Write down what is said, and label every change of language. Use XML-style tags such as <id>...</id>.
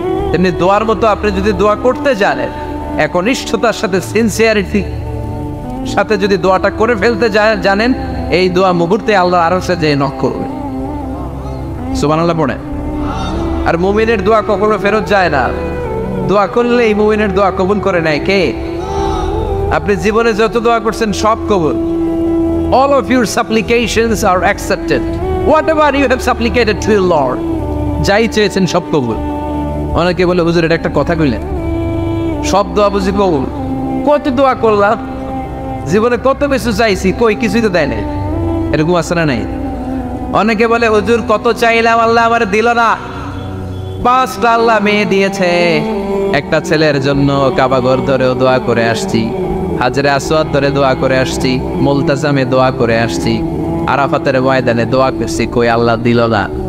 <bn>তেমনি দোয়ার মতো আপনি যদি দোয়া করতে জানেন, একনিষ্ঠতার সাথে সিনসিয়ারিটি সাথে যদি দোয়াটা করে ফেলতে জানেন, এই দোয়া মুহূর্তে আল্লাহ আরশে যে নক করবে। সুবহানাল্লাহ পড়ে। আর মুমিনের দোয়া কখনো ফেরত যায় না। দোয়া করলে এই মুমিনের দোয়া কবুল করে নেয় কে? আপনি জীবনে যত দোয়া করছেন সব কবুল।</bn> <en>All of your supplications are accepted. Whatever you have supplicated to your Lord,</en> <bn>যাই চেয়েছেন সব কবুল। অনেকে বলে হুজুর এটা একটা কথা কইলেন, সব দোয়া বুঝি কবুল? কত দোয়া করলাম, জীবনে কত কিছু চাইছি, কই কিছুই তো দেয় নাই। এরকম আছে না নাই? অনেকে বলে হুজুর কত চাইলাম আল্লাহ আমার দিল না। 5টা আল্লাহ মেয়ে দিয়েছে, একটা ছেলের জন্য কাবাঘর ধরেও দোয়া করে আসছি, হাজরে আসওয়াদ ধরে দোয়া করে আসছি, মুলতাজামে দোয়া করে আসছি, আরাফাতের ময়দানে দোয়া করছি, কই আল্লাহ দিল না।</bn>